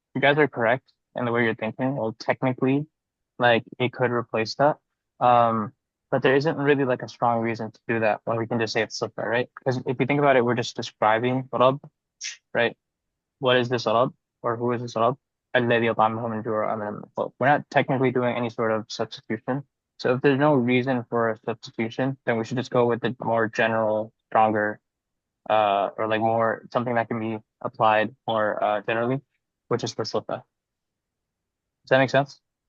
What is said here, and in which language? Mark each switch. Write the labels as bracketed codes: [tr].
[en] You guys are correct in the way you're thinking. Well, technically, like it could replace that. Um, but there isn't really like a strong reason to do that. Well, we can just say it's صفة, right? Because if you think about it, we're just describing Rabb, right? What is this Rabb or who is this Rabb? [ar] الذي أطعمهم من جوع وآمنهم من خوف. [en] We're not technically doing any sort of substitution. So if there's no reason for a substitution, then we should just go with the more general, stronger, or like more something that can be applied more generally, which is for Slippa. Does that make sense?